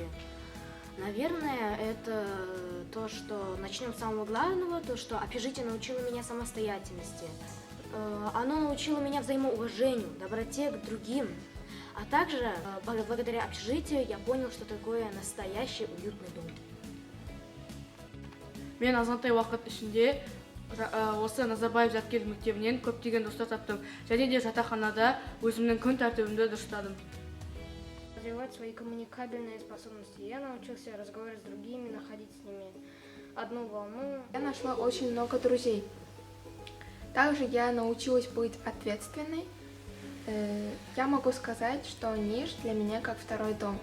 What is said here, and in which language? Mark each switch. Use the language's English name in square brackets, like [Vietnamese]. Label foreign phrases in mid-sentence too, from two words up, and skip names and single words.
[Russian] Наверное, это то, что начнем с самого главного, то, что общежитие научило меня самостоятельности. Оно научило меня взаимоуважению, доброте к другим. А также, благодаря общежитию, я понял, что такое настоящий уютный дом. [Kazakh] Мен азғантай уақыт ішінде осы Назарбаев Жәткел мектебінен көптеген достар таптым. Және де жатақханада өзімнің күн тәртібімді дұрыстадым. [Russian] Развивать свои коммуникабельные способности. Я научился разговаривать с другими, находить с ними одну волну. Я нашла очень много друзей. Также я научилась быть ответственной. Я могу сказать, что Ниш для меня как второй дом.